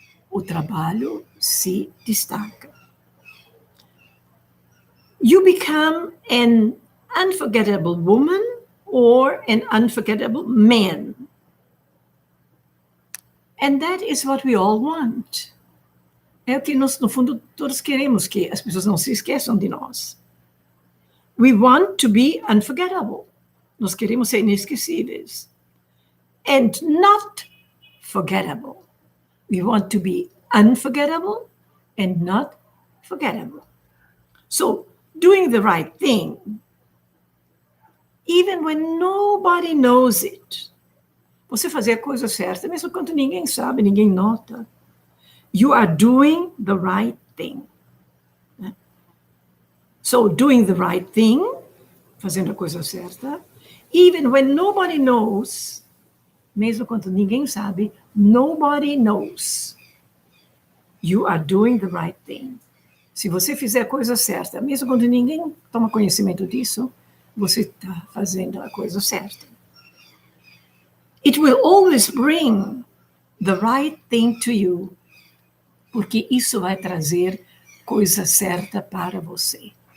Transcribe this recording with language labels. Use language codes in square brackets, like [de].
[pt] O trabalho se destaca. [en] You become an unforgettable woman or an unforgettable man. And that is what we all want. [pt] É o que nós, no fundo, todos queremos, que as pessoas não se esqueçam de nós. [en] We want to be unforgettable. [pt] Nós queremos ser inesquecíveis. [en] And not forgettable. We want to be unforgettable and not forgettable. So, doing the right thing, even when nobody knows it. [pt] Você fazer a coisa certa, mesmo quando ninguém sabe, ninguém nota. [en] You are doing the right thing. So, doing the right thing, [pt] fazendo a coisa certa, [en] even when nobody knows, [pt] mesmo quando ninguém sabe, [en] nobody knows. You are doing the right thing. [pt] Se você fizer a coisa certa, mesmo quando ninguém toma conhecimento disso, você está fazendo a coisa certa. [en] It will always bring the right thing to you, [pt] porque isso vai trazer coisa certa para você.